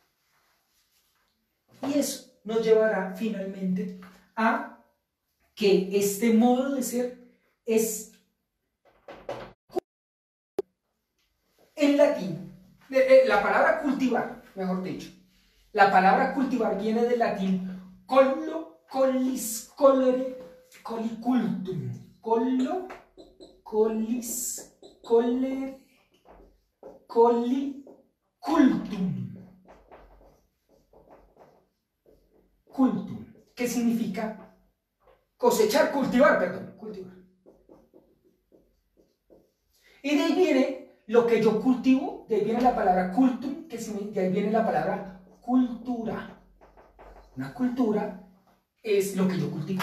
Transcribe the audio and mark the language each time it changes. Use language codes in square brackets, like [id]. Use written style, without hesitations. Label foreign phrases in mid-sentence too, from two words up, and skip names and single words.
[es] Y eso nos llevará finalmente a que este modo de ser es en latín, la palabra cultivar, mejor dicho, la palabra cultivar viene del latín [la] collo, collis, colere, colicultum, collo, collis, colere, colicultum, cultum, [es] que significa cosechar, cultivar, perdón, cultivar. Y de ahí viene lo que yo cultivo, de ahí viene la palabra cultum, de ahí viene la palabra cultura. Una cultura es lo que yo cultivo.